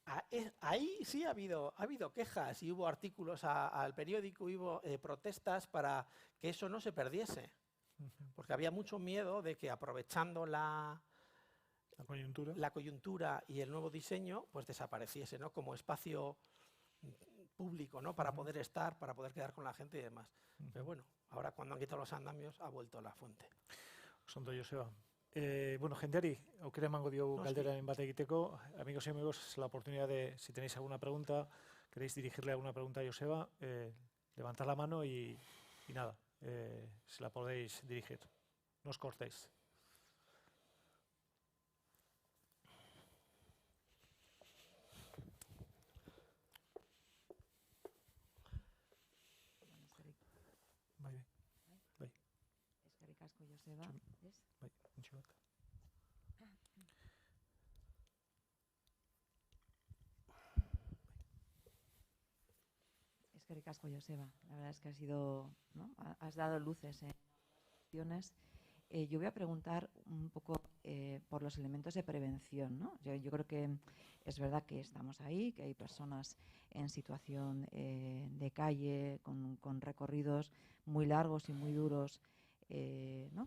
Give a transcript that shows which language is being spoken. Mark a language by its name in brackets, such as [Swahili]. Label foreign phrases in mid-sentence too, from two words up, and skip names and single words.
[Spanish] Ahí sí ha habido quejas y hubo artículos al periódico, hubo protestas para que eso no se perdiese, porque había mucho miedo de que aprovechando la coyuntura y el nuevo diseño, pues desapareciese, ¿no? Como espacio público, ¿no? Para poder estar, para poder quedar con la gente y demás. Pero bueno, ahora cuando han quitado los andamios ha vuelto la fuente. [Basque] Ondo, Joseba. Bueno, jendeari, aukera emango diogu galderaren bat egiteko. [Spanish] Amigos y amigos, la oportunidad de, si tenéis alguna pregunta, queréis dirigirle alguna pregunta a Joseba, levantad la mano y nada, se la podéis dirigir. No os cortéis. [Basque] Eskerrik asko, Joseba. Bai, intxo bat. Eskerrik asko, Joseba. [Spanish] La verdad es que ¿no? Has dado luces en cuestiones. Yo voy a preguntar un poco por los elementos de prevención, ¿no? Yo creo que es verdad que estamos ahí, que hay personas en situación de calle, con recorridos muy largos y muy duros, ¿no?